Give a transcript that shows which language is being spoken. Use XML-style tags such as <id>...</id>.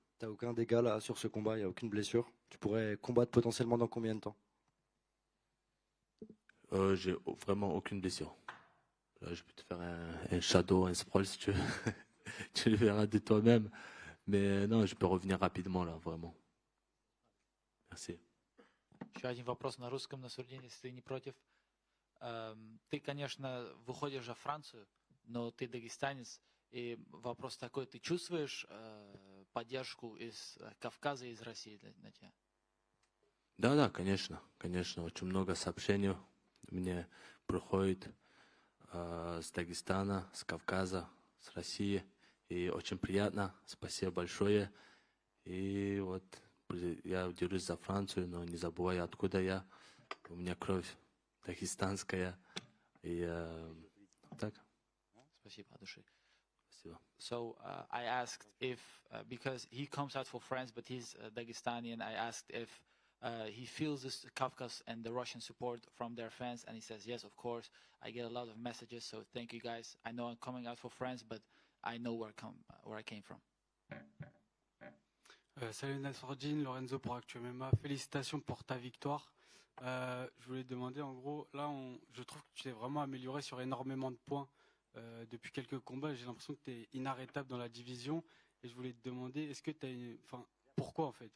<fr>T'as aucun dégât là sur ce combat, il y a aucune blessure. Tu pourrais combattre potentiellement dans combien de temps? J'ai vraiment aucune blessure. Là, je peux te faire un shadow, un sprawl si tu veux. Tu le verras de toi-même. Mais non, je peux revenir rapidement là, vraiment. Merci.</fr> <ru>Еще один вопрос на русском, Насурдин, если ты не против. Ты, конечно, выходишь во Францию, но ты дагестанец. И вопрос такой, ты чувствуешь поддержку из Кавказа и из России на тебя? Да, конечно. Конечно, очень много сообщений мне приходит с Дагестана, с Кавказа, с России. И очень приятно. Спасибо большое. И вот я держусь за Францию, но не забывай, откуда я. У меня кровь дагестанская. И так. Спасибо, от души. Спасибо.</ru> <en>So I asked if, because he comes out for France, but he's Dagestani, and I asked if he feels this Kafkas and the Russian support from their fans, and he says, yes, of course. I get a lot of messages, so thank you guys. I know I'm coming out for France, but I know where I came from.</en> <fr>Salut Nassourdine, Lorenzo pour Actu MMA. Félicitations pour ta victoire. Je voulais te demander, en gros, là, je trouve que tu t'es vraiment amélioré sur énormément de points depuis quelques combats. J'ai l'impression que tu es inarrêtable dans la division. Et je voulais te demander, est-ce que tu as pourquoi en fait?</fr>